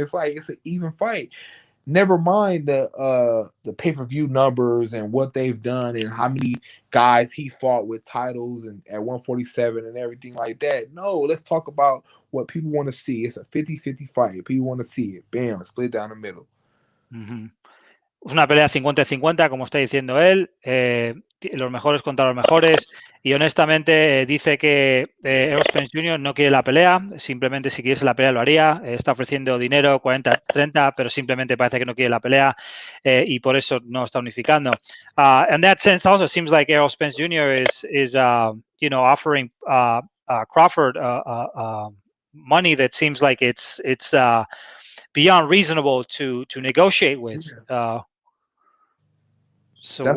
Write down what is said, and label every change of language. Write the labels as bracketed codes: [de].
[en] It's like it's an even fight. Never mind the pay-per-view numbers and what they've done and how many guys he fought with titles and at 147 and everything like that. No, let's talk about what people want to see. It's a 50-50 fight. People want to see it. Bam, split down the middle. [es] Es una pelea 50-50, como está diciendo él, los mejores contra los mejores, y honestamente dice que Errol Spence Jr. no quiere la pelea, simplemente si quisiese la pelea lo haría, está ofreciendo dinero 40-30, pero simplemente parece que no quiere la pelea y por eso no está unificando. [en] In that sense also seems like Errol Spence Jr. is offering Crawford money that seems like it's beyond reasonable to negotiate with. So that's